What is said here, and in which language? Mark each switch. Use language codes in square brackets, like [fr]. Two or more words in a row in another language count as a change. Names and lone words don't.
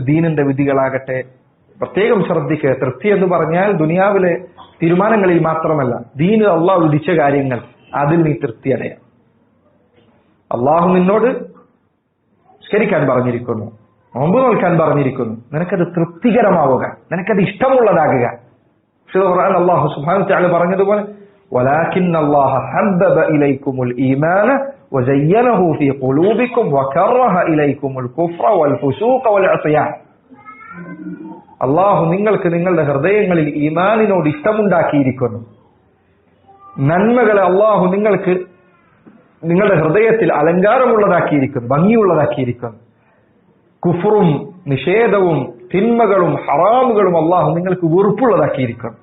[ml] ദീനിന്റെ വിധികളാകട്ടെ പ്രത്യേകം ശ്രദ്ധിക്കുക. തൃപ്തി എന്ന് പറഞ്ഞാൽ ദുനിയാവിലെ തീരുമാനങ്ങളിൽ മാത്രമല്ല, ദീനിൽ അള്ളാഹു വിധിച്ച കാര്യങ്ങൾ അതിൽ നീ തൃപ്തി അടയാം. അള്ളാഹു നിന്നോട് നിസ്കരിക്കാൻ പറഞ്ഞിരിക്കുന്നു, നോമ്പ് നോൽക്കാൻ പറഞ്ഞിരിക്കുന്നു, നിനക്കത് തൃപ്തികരമാവുക, നിനക്കത് ഇഷ്ടമുള്ളതാകുക. [ar] الله سبحانه وتعالى [ml] പറഞ്ഞതുപോലെ, [ar] ولكن الله حبب إليكم الإيمان وزينه في قلوبكم وكره إليكم الكفر والفسوق والعصيان. [ml] അള്ളാഹു നിങ്ങൾക്ക് നിങ്ങളുടെ ഹൃദയങ്ങളിൽ ഈമാനിനോട് ഇഷ്ടമുണ്ടാക്കിയിരിക്കുന്നു. നന്മകളെ അള്ളാഹു നിങ്ങൾക്ക് നിങ്ങളുടെ ഹൃദയത്തിൽ അലങ്കാരമുള്ളതാക്കിയിരിക്കുന്നു, ഭംഗിയുള്ളതാക്കിയിരിക്കുന്നു. കുഫറും നിഷേധവും തിന്മകളും ഹറാമുകളും അള്ളാഹു നിങ്ങൾക്ക് വെറുപ്പുള്ളതാക്കിയിരിക്കുന്നു.